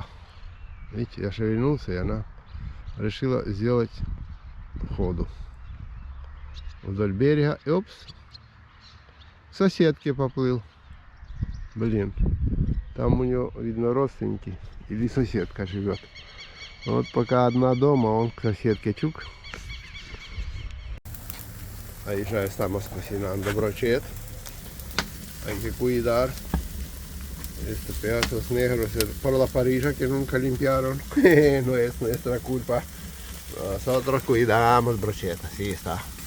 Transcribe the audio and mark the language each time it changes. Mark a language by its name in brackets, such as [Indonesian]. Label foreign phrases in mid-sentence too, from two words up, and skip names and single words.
[Russian] Видите, я шевельнулся, и она решила сделать ходу вдоль берега. И опс, к соседке поплыл. Блин, там у него, видно, родственники или соседка живет. Вот пока одна дома, он к соседке чук. [Spanish] Ahí ya estamos cocinando brochette. Hay que cuidar estos pedazos negros por la parrilla que nunca limpiaron. No es nuestra culpa. Nosotros cuidamos brochette, así está.